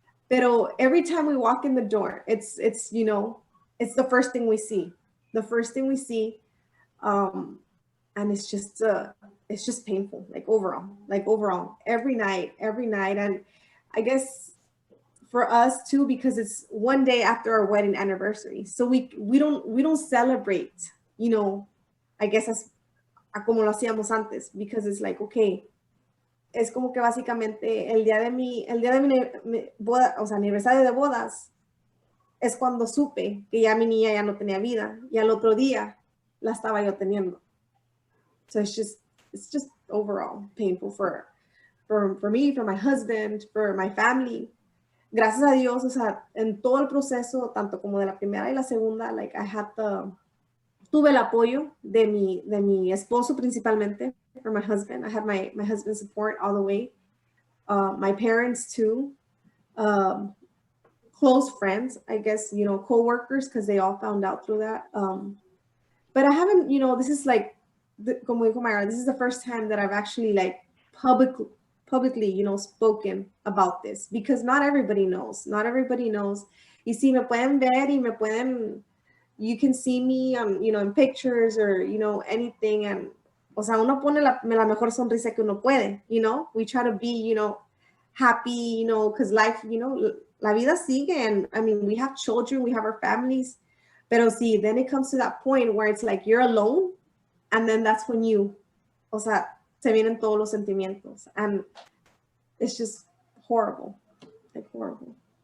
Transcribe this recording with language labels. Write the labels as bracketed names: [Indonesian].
[English] Pero every time we walk in the door, it's, you know, it's the first thing we see. The first thing we see. And it's just painful, like overall, every night. And I guess for us too, because it's one day after our wedding anniversary. So we don't celebrate, you know, I guess as [Spanish] como lo hacíamos antes, [English] because it's like, okay, [Spanish] es como que básicamente el día de mi boda, o sea, aniversario de bodas, es cuando supe que ya mi niña ya no tenía vida, y al otro día la estaba yo teniendo. [English] So it's just overall painful for me, for my husband, for my family. [Spanish] Gracias a Dios, o sea, en todo el proceso, tanto como de la primera y la segunda, like, tuve el apoyo de mi esposo principalmente, [English] for my husband. I had my husband's support all the way. My parents too. Close friends, I guess, you know, co-workers, because they all found out through that. But I haven't, you know, this is like, [Spanish] como dijo Myra, [English] this is the first time that I've actually, like, publicly, you know, spoken about this, because not everybody knows. [Spanish] Y si me pueden [English] ver y me pueden, you can see me, you know, in pictures or, you know, anything. [Spanish] And, o sea, uno pone la mejor sonrisa que uno puede, [English] you know. We try to be, you know, happy, you know, because life, you know, [Spanish] la vida sigue. [English] And I mean, we have children, we have our families. [Spanish] Pero sí, [English] then it comes to that point where it's like you're alone. And then that's when you, [Spanish] o sea, se vienen todos los sentimientos. [English] And it's just horrible, like horrible.